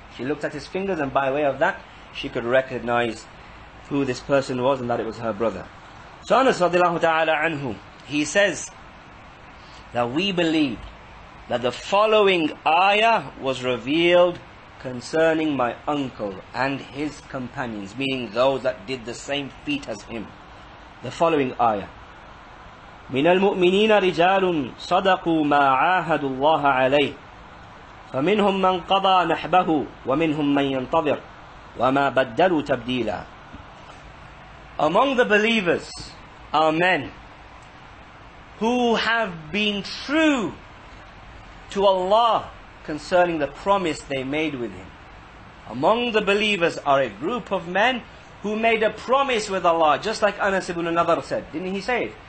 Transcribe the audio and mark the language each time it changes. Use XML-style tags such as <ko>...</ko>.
<en>She looked at his fingers, and by way of that she could recognize who this person was and that it was her brother. So Anas radiallahu ta'ala anhu, he says that we believed that the following ayah was revealed concerning my uncle and his companions, meaning those that did the same feat as him. The following ayah:</en> <ar>من المؤمنين رجال صدقوا ما عاهدوا الله عليه فمنهم من قضى نحبه ومنهم من ينتظر وما بدلوا تبديلا.</ar> <en>Among the believers are men who have been true to Allah concerning the promise they made with Him. Among the believers are a group of men who made a promise with Allah, just like Anas ibn Nadr said. Didn't he say it?</en>